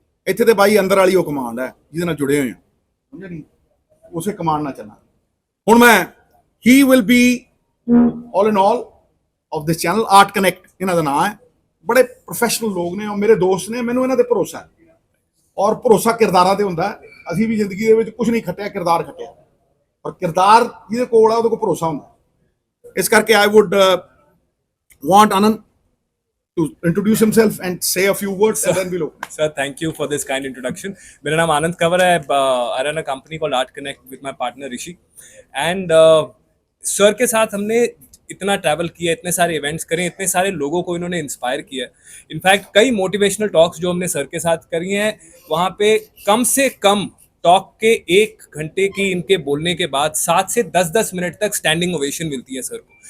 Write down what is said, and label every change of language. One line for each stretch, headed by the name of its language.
Punjabi: ਇੱਥੇ ਤੇ ਬਾਈ ਅੰਦਰ ਵਾਲੀ ਉਹ ਕਮਾਂਡ ਹੈ ਜਿਹਦੇ ਨਾਲ ਜੁੜੇ ਹੋਏ ਆ ਸਮਝਿਆ ਨਹੀਂ ਉਸੇ ਕਮਾਂਡ ਨਾਲ ਚੱਲਣਾ ਹੁਣ ਮੈਂ
English: ਹੀ will be all in all of this channel
Punjabi: art connect ਇਹਨਾਂ ਦਾ ਨਾਮ ਹੈ ਬੜੇ ਪ੍ਰੋਫੈਸ਼ਨਲ ਲੋਕ ਨੇ ਔਰ ਮੇਰੇ ਦੋਸਤ ਨੇ ਮੈਨੂੰ ਇਹਨਾਂ ਤੇ ਭਰੋਸਾ ਹੈ ਔਰ ਭਰੋਸਾ ਕਿਰਦਾਰਾਂ ਤੇ ਹੁੰਦਾ ਅਸੀਂ ਵੀ ਜ਼ਿੰਦਗੀ ਦੇ ਵਿੱਚ ਕੁਝ ਨਹੀਂ ਖੱਟਿਆ ਕਿਰਦਾਰ ਖੱਟਿਆ ਔਰ ਕਿਰਦਾਰ ਜਿਹਦੇ ਕੋਲ ਆ ਉਹਦੇ ਕੋਲ ਭਰੋਸਾ ਹੁੰਦਾ ਇਸ ਕਰਕੇ
English: I would want Anand to introduce himself and say a few words and then we'll open. Sir, thank you for this kind introduction.
Hindi: मेरा नाम आनंद कंवर है.
English: I run a company called Art Connect with my partner Rishi. And sir
Hindi: के साथ हमने इतना travel किया, इतने सारे इवेंट्स करे, इतने सारे लोगों को इन्होंने इंस्पायर किया. इनफैक्ट कई मोटिवेशनल टॉक्स जो हमने सर के साथ करी हैं वहाँ पे कम से कम टॉक के 1 घंटे की इनके बोलने के बाद 7 से 10 मिनट तक स्टैंडिंग ओवेशन मिलती है सर को.